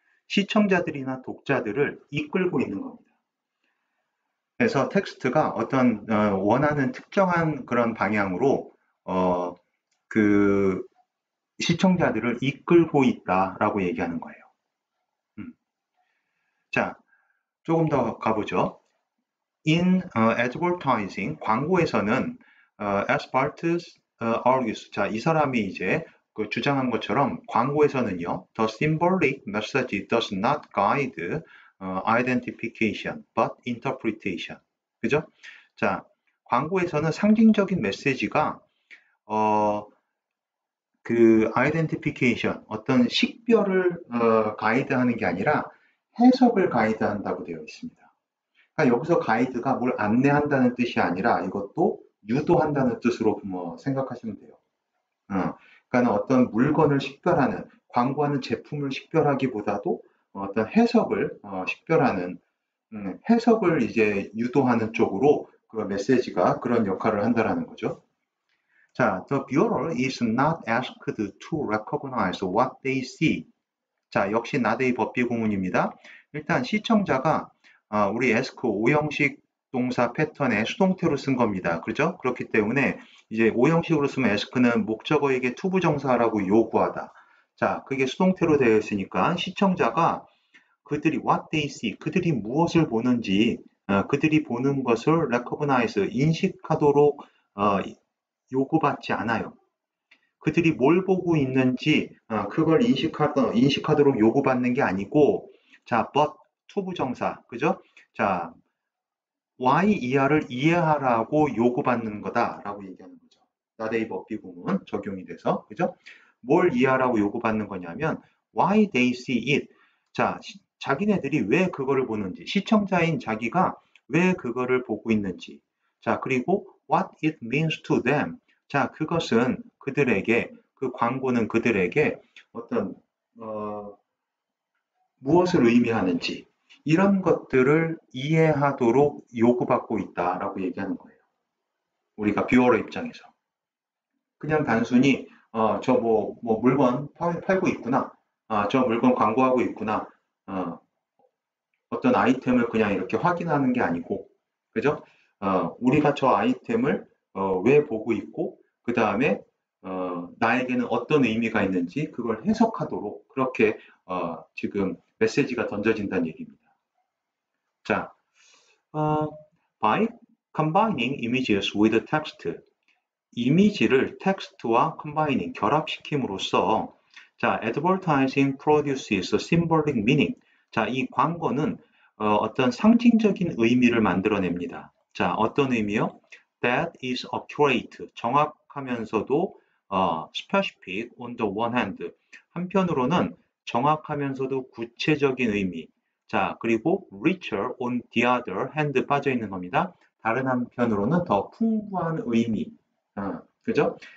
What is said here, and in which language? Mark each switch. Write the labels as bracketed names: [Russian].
[Korean] 시청자들이나 독자들을 이끌고 있는 겁니다. 그래서 텍스트가 어떤 원하는 특정한 그런 방향으로 그 시청자들을 이끌고 있다라고 얘기하는 거예요. 자, 조금 더 가보죠. [English] In advertising, [Korean] 광고에서는 [English] Aspartus argues. [Korean] 자, 이 사람이 이제 그 주장한 것처럼 광고에서는요, [English] the symbolic message does not guide identification, but interpretation. [Korean] 그죠? 자, 광고에서는 상징적인 메시지가 그 identification, 어떤 식별을 가이드하는 게 아니라 해석을 가이드한다고 되어 있습니다. 그러니까 여기서 가이드가 뭘 안내한다는 뜻이 아니라 이것도 유도한다는 뜻으로 생각하시면 돼요. 그러니까 어떤 물건을 식별하는, 광고하는 제품을 식별하기보다도 어떤 해석을 식별하는, 해석을 이제 유도하는 쪽으로 그 메시지가 그런 역할을 한다라는 거죠. [English] 자, the viewer is not asked to recognize what they see. [Korean] 자, 역시 나데이 법비 구문입니다. 일단 시청자가 우리 ask 오형식 동사 패턴의 수동태로 쓴 겁니다. 그렇죠? 그렇기 때문에 이제 오형식으로 쓰면 ask는 목적어에게 투부정사라고 요구하다. 자, 그게 수동태로 되어 있으니까 시청자가 그들이 [English] what they see, [Korean] 그들이 무엇을 보는지, 그들이 보는 것을 recognize, 인식하도록 요구받지 않아요. 그들이 뭘 보고 있는지 그걸 인식하도록 요구받는 게 아니고, 자, but 투부정사, 그죠? 자, y 이하를 이해하라고 요구받는 거다라고 얘기하는 거죠. 나데이 법비 구문 적용이 돼서, 그죠? 뭘 이해하라고 요구받는 거냐면 [English] why they see it. [Korean] 자, 자기네들이 왜 그거를 보는지, 시청자인 자기가 왜 그거를 보고 있는지. 자, 그리고 [English] what it means to them. [Korean] 자, 그것은 그들에게, 그 광고는 그들에게 어떤 무엇을 의미하는지 이런 것들을 이해하도록 요구받고 있다라고 얘기하는 거예요. 우리가 뷰어러 입장에서. 그냥 단순히 저 물건 팔고 있구나. 저 물건 광고하고 있구나. 어떤 아이템을 그냥 이렇게 확인하는 게 아니고, 그죠? 우리가 저 아이템을 왜 보고 있고, 그 다음에 나에게는 어떤 의미가 있는지 그걸 해석하도록 그렇게 지금 메시지가 던져진다는 얘기입니다. [English] 자, by combining images with text, [Korean] 이미지를 텍스트와 [English] combining, [Korean] 결합시킴으로써 [English] 자, advertising produces symbolic meaning. [Korean] 자, 이 광고는 어떤 상징적인 의미를 만들어냅니다. 자, 어떤 의미요? [English] That is accurate, [Korean] 정확하면서도 [English] specific on the one hand. [Korean] 한편으로는 정확하면서도 구체적인 의미. 자, 그리고 [English] richer on the other hand [Korean] 빠져 있는 겁니다. 다른 한편으로는 더 풍부한 의미. 그죠?